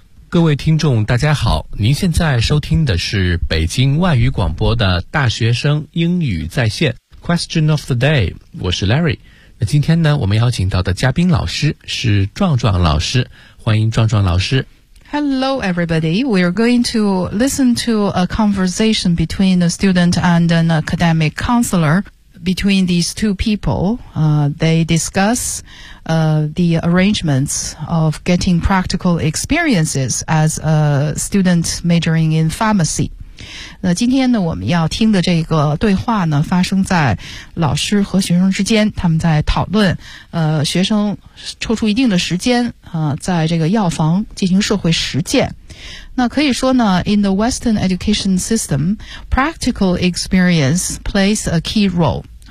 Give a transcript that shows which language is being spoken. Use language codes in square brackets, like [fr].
[zh] 各位听众大家好，您现在收听的是北京外语广播的大学生英语在线 Question of the day， 我是 Larry。那今天呢，我们邀请到的嘉宾老师是壮壮老师，欢迎壮壮老师。 [en] Hello everybody, we are going to listen to a conversation between a student and an academic counselor between these two people. They discuss the arrangements of getting practical experiences as a student majoring in pharmacy. [zh] 那今天呢，我们要听的这个对话呢，发生在老师和学生之间，他们在讨论，学生抽出一定的时间，在这个药房进行社会实践。那可以说呢 [en] ，in the Western education system, practical experience plays a key role.